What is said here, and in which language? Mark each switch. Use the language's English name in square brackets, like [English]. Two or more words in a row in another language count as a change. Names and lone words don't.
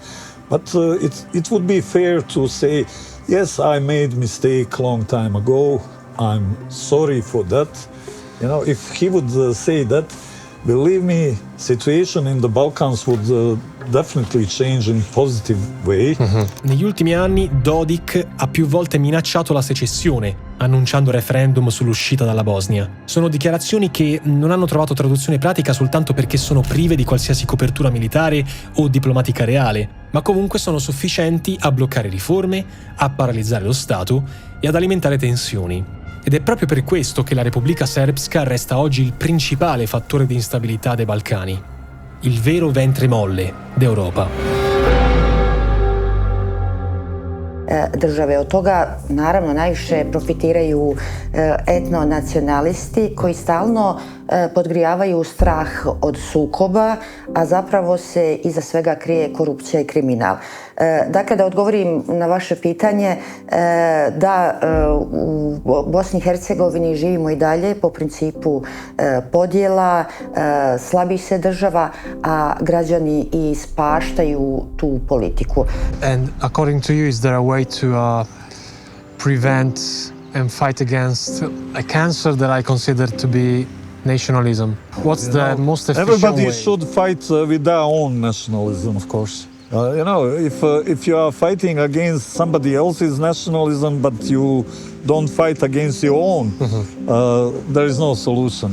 [English] But it would be fair to say, yes, I made mistake long time ago. I'm sorry for that. If he would say that, believe me, situation in the Balkans would definitely change in positive way. [Italian] Negli ultimi anni Dodik ha più volte minacciato la secessione, annunciando referendum sull'uscita dalla Bosnia. Sono dichiarazioni che non hanno trovato traduzione pratica soltanto perché sono prive di qualsiasi copertura militare o diplomatica reale, ma comunque sono sufficienti a bloccare riforme, a paralizzare lo Stato e ad alimentare tensioni. Ed è proprio per questo che la Repubblica Srpska resta oggi il principale fattore di instabilità dei Balcani, il vero ventre molle d'Europa. [Bosnian] Države. Od toga naravno najviše profitiraju etnonacionalisti koji stalno podgrijavaju strah od sukoba, a zapravo se iza svega krije korupcija i kriminal. Dakle, da odgovorim na vaše pitanje, da u Bosni i Hercegovini živimo i dalje po principu podjela, slabih se država, a građani ispaštaju tu politiku. [English] And according to you, is there a way to prevent and fight against a cancer that I consider to be nationalism? What's the most efficient Everybody way? should fight with their own nationalism, of course. If you are fighting against somebody else's nationalism, but you don't fight against your own, there is no solution.